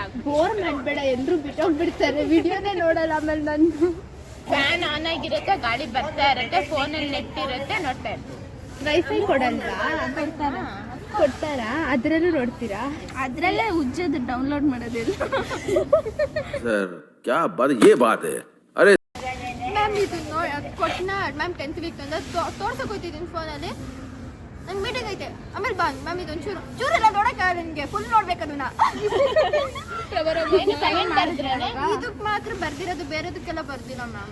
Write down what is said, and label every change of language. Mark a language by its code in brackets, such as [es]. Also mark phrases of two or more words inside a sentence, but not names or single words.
[kn] ಬೋರ್ ಮಾಡಬೇಡ. ಎಲ್ಲರೂ ಬಿಟ್ಟೋಗ್ಬಿಡ್ತಾರೆ, ವಿಡಿಯೋನೇ ನೋಡಲ್ಲ. ಆಮೇಲೆ ನಂದು [en] fan on [kn] ಆಗಿರುತ್ತೆ, ಗಾಳಿ ಬರ್ತಾ ಇರುತ್ತೆ, ಫೋನಲ್ಲಿ ನೆಟ್ ಇರುತ್ತೆ, ನೋಡ್ತಾ ಇರ್ತೀವಿ. ವೈಫೈ ಕೊಡಲ್ವಾ? ಕೊಡ್ತಾರಾ? ಅದರಲ್ಲೂ ನೋಡ್ತೀರಾ? ಅದ್ರಲ್ಲೇ ಉಜ್ಜೋದು ಡೌನ್ಲೋಡ್ ಮಾಡೋದಿಲ್ಲ. [hi] सर क्या बात ये बात है? अरे [kn] ಮ್ಯಾಮ್ ಇದು ಕೊಟ್ಟನ ಮ್ಯಾಮ್ [en] 10th week [kn] ಅಂತ ತೋರ್ಸಕ್ಕೆ ಹೋಗ್ತಿದ್ದೀನಿ ಫೋನಲ್ಲಿ. ನಂಗೆ ಮೀಟಿಂಗ್ ಐತೆ, ಆಮೇಲೆ ಬಂದು ಮ್ಯಾಮ್ ಇದೊಂದು ಚೂರೆಲ್ಲ ನೋಡಕ್ಕೆ ನನಗೆ ಫುಲ್ ನೋಡ್ಬೇಕು ಅದನ್ನ. ಇದಕ್ಕೆ ಮಾತ್ರ ಬರ್ದಿರೋದು, ಬೇರೆದಕ್ಕೆಲ್ಲ ಬರ್ದಿಲ್ಲ ಮ್ಯಾಮ್.